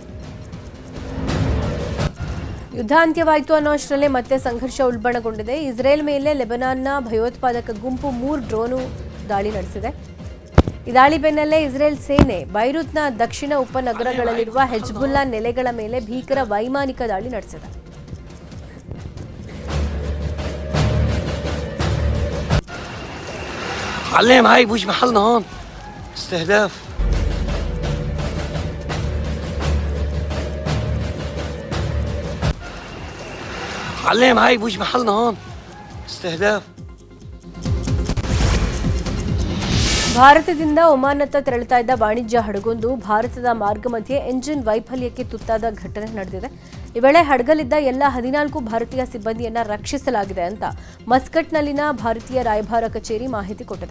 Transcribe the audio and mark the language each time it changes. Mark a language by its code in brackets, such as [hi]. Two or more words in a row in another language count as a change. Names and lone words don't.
[kn] ಯುದ್ಧ ಅಂತ್ಯವಾಯಿತು ಅನ್ನೋ ಅಷ್ಟರಲ್ಲೇ ಮತ್ತೆ ಸಂಘರ್ಷ ಉಲ್ಬಣಗೊಂಡಿದೆ. ಇಸ್ರೇಲ್ ಮೇಲೆ ಲೆಬನಾನ್ನ ಭಯೋತ್ಪಾದಕ ಗುಂಪು 3 ಡ್ರೋನು ದಾಳಿ ನಡೆಸಿದೆ. ಈ ದಾಳಿ ಬೆನ್ನಲ್ಲೇ ಇಸ್ರೇಲ್ ಸೇನೆ ಬೈರುತ್ನ ದಕ್ಷಿಣ ಉಪನಗರಗಳಲ್ಲಿರುವ ಹೆಜ್ಬುಲ್ಲಾ ನೆಲೆಗಳ ಮೇಲೆ ಭೀಕರ ವೈಮಾನಿಕ ದಾಳಿ ನಡೆಸಿದೆ. [ar] علم هاي بوش محلنا هون استهداف علم هاي بوش محلنا هون استهداف [kn] ಭಾರತದಿಂದ ಒಮಾನ್ನತ್ತ ತೆರಳುತ್ತಾ ಇದ್ದ ವಾಣಿಜ್ಯ ಹಡಗೊಂದು ಭಾರತದ ಮಾರ್ಗ ಮಧ್ಯೆ ಎಂಜಿನ್ ವೈಫಲ್ಯಕ್ಕೆ ತುತ್ತಾದ ಘಟನೆ ನಡೆದಿದೆ. ಈ ವೇಳೆ ಹಡಗಲಿದ್ದ ಎಲ್ಲ 14 ಭಾರತೀಯ ಸಿಬ್ಬಂದಿಯನ್ನ ರಕ್ಷಿಸಲಾಗಿದೆ ಅಂತ ಮಸ್ಕಟ್ನಲ್ಲಿನ ಭಾರತೀಯ ರಾಯಭಾರ ಕಚೇರಿ ಮಾಹಿತಿ ಕೊಟ್ಟಿದೆ.